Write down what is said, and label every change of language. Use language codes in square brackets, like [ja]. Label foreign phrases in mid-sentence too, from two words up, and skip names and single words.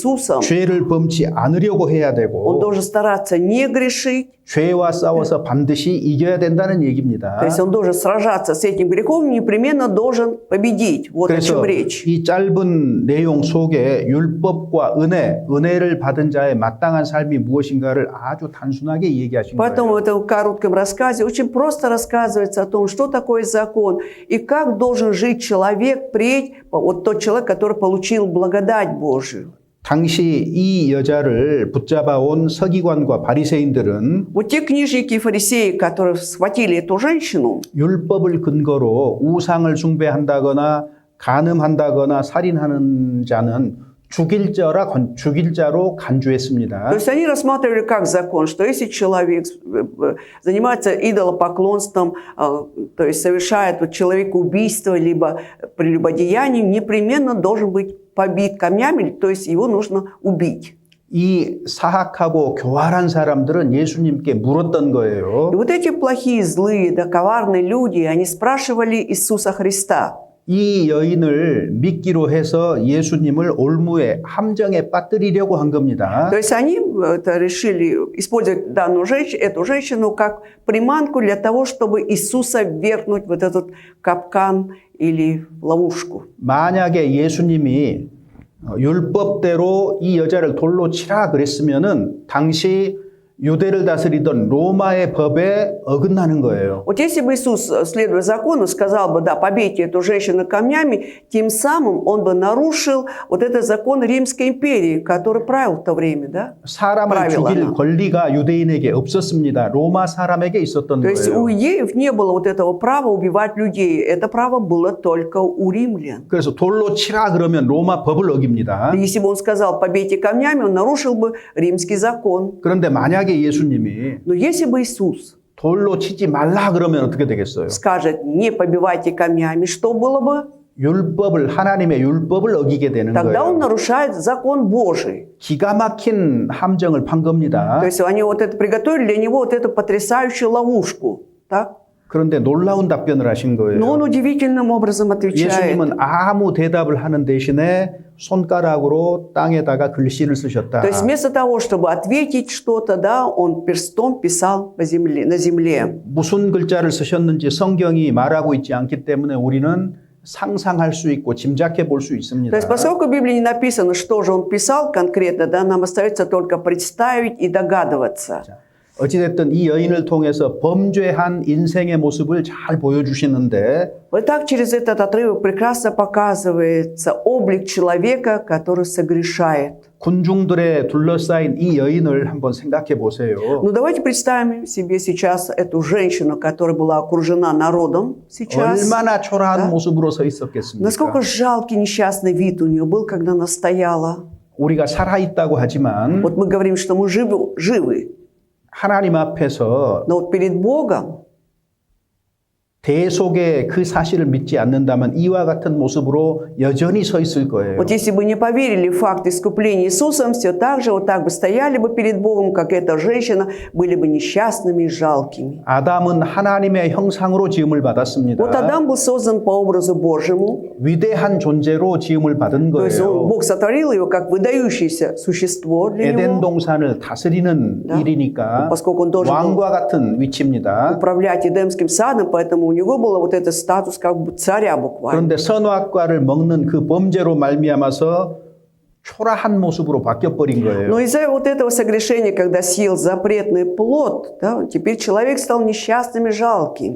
[ko] 죄를 범치 않으려고 해야 [ru] он [ko] 되고 [ru] должен стараться не грешить, [ko] 죄와 싸워서 반드시 이겨야 된다는 얘기입니다. [ru] То есть он должен сражаться с этим грехом, непременно должен победить. Вот о чем [ko] 그래서 [ru] речь. [ko] 이 짧은 내용 속에 율법과 은혜를 받은 자의 마땅한 삶이 무엇인가를 아주 단순하게 얘기하신 [ru] Поэтому в [ko] 거예요. [ru] этом коротком рассказе очень просто рассказывается о том, что такое закон и как должен жить человек, впредь, вот тот человек, который получил благодать Божию. [ko] 당시 이 여자를 붙잡아온 서기관과 바리새인들은 [ru] Вот те книжники и фарисеи, которые схватили эту женщину, [ko] 율법을 근거로 우상을 숭배한다거나 간음한다거나 살인하는 자는 죽일 자로 간주했습니다. [ru] то есть они рассматривали как закон, что если человек занимается идолопоклонством, то есть совершает вот человекоубийство, либо прелюбодеянием, непременно должен быть побит камнями, то есть его нужно убить. [ko] 이 사악하고 교활한 사람들은 예수님께 물었던 거예요. [ru] И вот эти плохие, злые, да, коварные люди, они спрашивали Иисуса Христа. [ko] 이 여인을 믿기로 해서 예수님을 올무에 함정에 빠뜨리려고 한 겁니다. [ru] То есть они решили использовать эту женщину как приманку для того, чтобы Иисуса ввергнуть в этот капкан или ловушку. [ko] 만약에 예수님이 율법대로 이 여자를 돌로 치라 그랬으면은 당시 유대를 다스리던 로마의 법에 어긋나는 거예요. [ru] Вот если бы Иисус, следуя закону, сказал бы, да, побейте эту женщину камнями, тем самым он бы нарушил вот этот закон Римской империи, который правил в то время, да? [ko] 사람을 죽일 권리가 유대인에게 없었습니다. 로마 사람에게 있었던 [ru] То есть у [ko] 거예요. [ru] иудеев не было вот этого права убивать людей. Это право было только у римлян. [ko] 그래서 돌로 치라 그러면 로마 법을 어깁니다. [ru] Если бы он сказал, побейте камнями, он нарушил бы римский закон. [ko] 그런데 만약에 예수님이 [ru] Но если бы Иисус [ko] 돌로 치지 말라 그러면 어떻게 되겠어요? [ru] скажет, не побивайте камнями, что было бы? [ko] 하나님의 율법을 어기게 되는 [ru] Тогда он [ko] 거예요. [ru] нарушает закон Божий. [ko] 기가 막힌 함정을 판 겁니다. [ru] То есть они вот это приготовили для него вот эту потрясающую ловушку. Так? [ko] 그런데 놀라운 답변을 하신 [ru] Но он [ko] 거예요. [ru] удивительным образом отвечает. [ko] 예수님은 아무 대답을 하는 대신에 손가락으로 땅에다가 글씨를 쓰셨다. [ru] То есть вместо того, чтобы ответить что-то, да, он перстом писал на земле. [ko] 무슨 글자를 쓰셨는지 성경이 말하고 있지 않기 때문에 우리는 상상할 수 있고 짐작해 볼 수 있습니다. [ru] То есть поскольку в Библии не написано, что же он писал конкретно, да, нам остается только представить и догадываться. [ko] 어찌됐든 이 여인을 통해서 범죄한 인생의 모습을 잘 보여주시는데 [ru] Вот так через этот отрывок прекрасно показывается облик человека, который согрешает. [ko] 군중들에 둘러싸인 이 여인을 한번 생각해 보세요. [ru] Ну давайте представим себе сейчас эту женщину, которая была окружена народом сейчас. [ko] 얼마나 초라한 모습으로 서 있었겠습니까? [ru] Насколько жалкий несчастный вид у нее был, когда она стояла. [ko] 우리가 살아있다고 하지만 [ru] Вот мы говорим, что мы живы. [ko] 하나님 앞에서 [ru] Но вот перед Богом, [ko] 대속의 그 사실을 믿지 않는다면 이와 같은 모습으로 여전히 서 있을 거예요. [ru] вот если бы не поверили в факт искупления Иисусом, все так же, вот так бы стояли бы перед Богом, как эта женщина, были бы несчастными и жалкими. [ko] 아담은 하나님의 형상으로 지음을 받았습니다. [ru] Вот Адам был создан по образу Божьему, [ko] 위대한 존재로 지음을 받은 [ru] то есть [ko] 거예요. [ru] Бог сотворил его как выдающееся существо для [ko] 에덴 [ru] него, [ko] 동산을 다스리는 일이니까 [ru] поскольку он должен был [ko] 왕과 같은 위치입니다. [ru] управлять Эдемским садом, поэтому у него был вот этот статус как бы царя буквально. [ko] 그런데 선악과를 먹는 그 범죄로 말미암아서 초라한 모습으로 바뀌어버린 거예요. [ru] Но из-за вот этого согрешения, когда съел запретный плод, да, теперь человек стал несчастным и жалким.